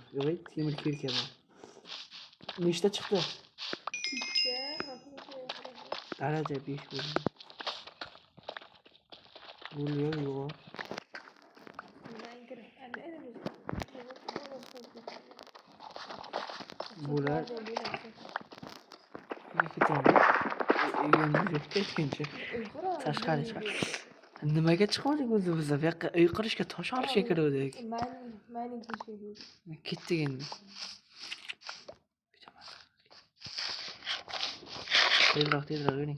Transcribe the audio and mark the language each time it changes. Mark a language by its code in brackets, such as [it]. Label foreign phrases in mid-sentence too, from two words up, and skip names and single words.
[uz] Yo'q, temir kirka bor. Nechta chiqdi? Daraja 5 bo'ldi. Yo'q. Bular [tr] Çekmez de bilirsin. [uz] ikki tane. Uyimizga ikkinchi. Uyqura. Tashqari chiqar. Nimaga chiqmadik o'zi biz? Bu yoqqa uy qurishga tosh olishga kiruvdik. Mining qilishga keldik. Ketdik endi. Tezroq yuring.